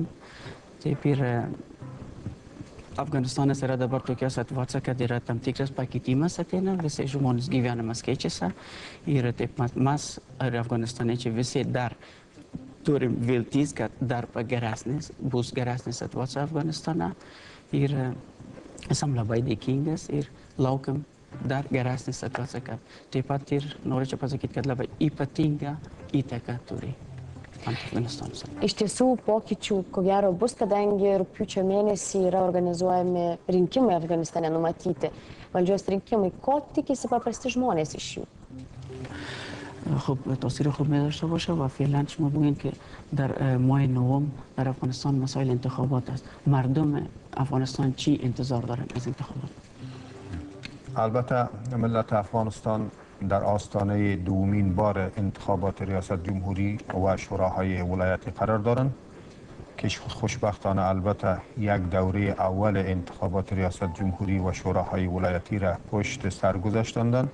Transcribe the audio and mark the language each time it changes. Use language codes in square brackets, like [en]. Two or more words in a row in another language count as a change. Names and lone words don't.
[lt] Taip ir Afganistanas yra dabar tokia situacija, kad yra tam tikras pakeitimas ateina, visai žmonės gyvenimas keičiasi ir taip mes ir afganistaniečiai visi dar turim viltis, kad dar bus geresnė situacija Afganistane ir esam labai dėkingas ir laukiam dar geresnė situacija, kad taip pat ir norėčiau pasakyti, kad labai ypatinga įtaka turi. Iš tiesų pokyčių ko gero bus, kadangi rugpjūčio mėnesį yra organizuojami rinkimai Afganistane numatyti, valdžios rinkimai. Ko tikisi paprasti žmonės iš jų؟ [fa] خب تاثیر خوب نداشته باشه و فعلا شما بگین که در ماه نوامبر در افغانستان مسائل انتخابات است. مردم افغانستان چی انتظار دارن از انتخابات؟ البته ملت افغانستان در آستانه دومین بار انتخابات ریاست جمهوری و شوراهای ولایتی قرار دارند که خوشبختانه البته یک دوره اول انتخابات ریاست جمهوری و شوراهای ولایتی را پشت سر گذاشتند.